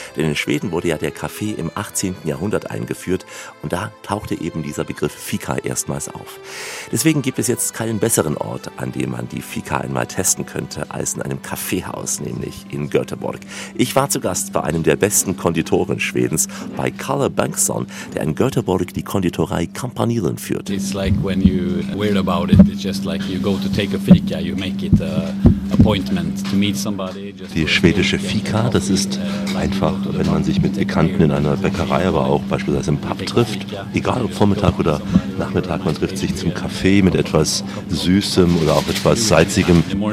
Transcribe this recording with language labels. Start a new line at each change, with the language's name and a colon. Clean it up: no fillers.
German: Denn in Schweden wurde ja der Kaffee im 18. Jahrhundert eingeführt und da tauchte eben dieser Begriff Fika erstmals auf. Deswegen gibt es jetzt keinen besseren Ort, an dem man die Fika einmal testen könnte, als in einem Kaffeehaus, nämlich in Göteborg. Ich war zu Gast bei einem der besten Konditoren Schwedens, bei Kalle Bengtsson, der in Göteborg die Konditorei Kampanilen führt.
English: It's like when you weird about it, it's just like you go to take a fika, you make it appointment to meet somebody.
German: Die schwedische Fika, das ist einfach, wenn man sich mit Bekannten in einer Bäckerei, aber auch beispielsweise im Pub trifft, egal ob Vormittag oder Nachmittag, man trifft sich zum Kaffee mit etwas Süßem oder auch etwas Salzigem.